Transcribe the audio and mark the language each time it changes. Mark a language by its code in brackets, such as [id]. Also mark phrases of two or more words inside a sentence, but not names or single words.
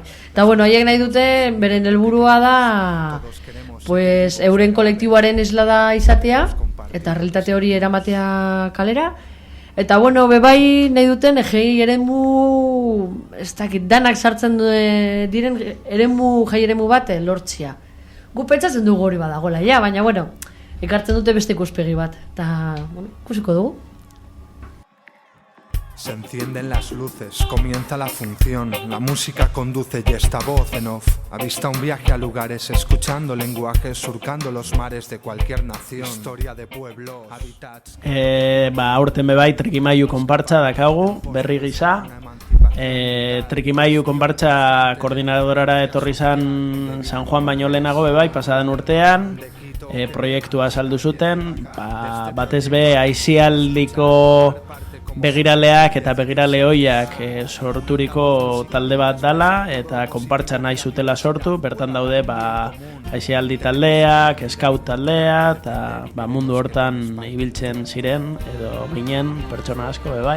[eu] Eta bueno, haiek nahi dute, beren helburua da, pues, euren kolektiboaren islada izatea, eta realtate hori eramatea kalera. Eta bueno, bebai nahi duten jai eremu, ez dakit, danak sartzen diren jai eremu bat lortzia. Gu pentsatzen dugu hori badagoela, ja, baina bueno, ekartzen dute beste ikuspegi bat, eta, bueno, ikusiko dugu. [es] Se encienden las luces, comienza la función, la música conduce y esta voz en off avista un viaje a lugares, escuchando lenguajes, surcando los mares de cualquier nación. Historia de pueblos, habitats... [eu] aurten bebai Trikimailu konpartza dakagu, berri gisa. Trikimailu konpartza koordinadorara etorri San Juan baino lehenago bebai, pasadan urtean. Proiektua saldu zuten, batez be aizialdiko begiraleak eta begirale hoiak sorturiko talde bat dala, eta konpartza nahi zutela sortu, bertan daude aizialdi taldeak, scout taldea, eta mundu hortan ibiltzen ziren, edo ginen pertsona asko bebai.